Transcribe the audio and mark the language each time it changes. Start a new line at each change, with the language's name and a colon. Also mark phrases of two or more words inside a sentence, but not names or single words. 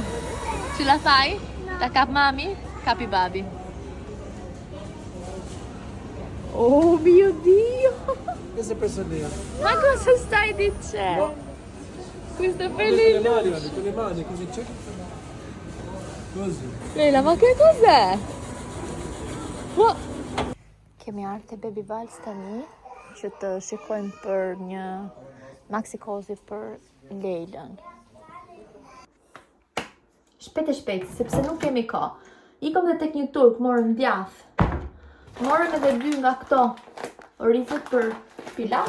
Italian: Ce la fai? Da cap mami? Capi babi. Oh mio Dio. Questa è per lì. Ma cosa stai dicendo? Questo è Con bellissimo. le mani, così c'è. Così. Lela, ma che cos'è? Oh.
Albanian: Kemi ardhur te Baby Vals tani që të shikojmë për një maxi cozy për Leilën. Shpejt, sepse nuk kemi kohë. Ikëm dhe tek një turk, morëm djath. Morëm edhe 2 nga këto rifët për pilaf.